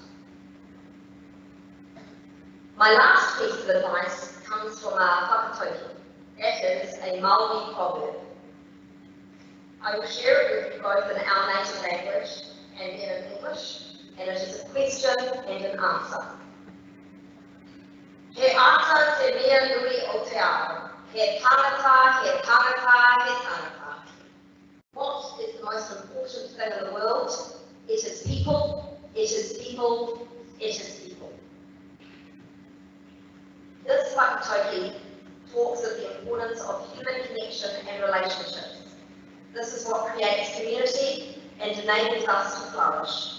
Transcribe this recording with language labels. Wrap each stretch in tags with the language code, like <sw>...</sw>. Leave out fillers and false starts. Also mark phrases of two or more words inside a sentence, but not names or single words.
<en>My last piece of advice comes from a whakatauki. That is a Maori proverb. I will share it with you both in our native language and then in English, and it is a question and an answer.</en> <mi>He ata te mea nui o te ao. He tangata, he tangata, he tangata.</mi> <en>What is the most important thing in the world? It is people, it is people, it is people. This whakatauki talks of the importance of human connection and relationships. This is what creates community and enables us to flourish.</en>